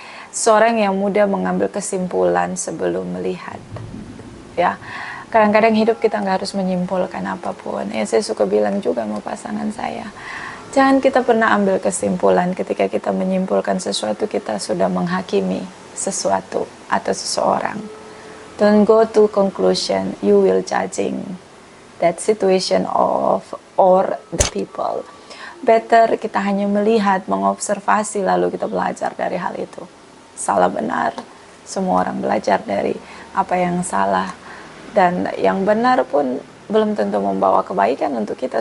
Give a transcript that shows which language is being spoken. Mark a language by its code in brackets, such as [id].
[id] Seorang yang mudah mengambil kesimpulan sebelum melihat ya. Kadang-kadang hidup kita nggak harus menyimpulkan apapun ya. Saya suka bilang juga sama pasangan saya, jangan kita pernah ambil kesimpulan. Ketika kita menyimpulkan sesuatu, kita sudah menghakimi sesuatu atau seseorang. [en] Don't go to conclusion, you will judging that situation or the people. [id] Better kita hanya melihat, mengobservasi, lalu kita belajar dari hal itu. Salah benar, semua orang belajar dari apa yang salah, dan yang benar pun belum tentu membawa kebaikan untuk kita.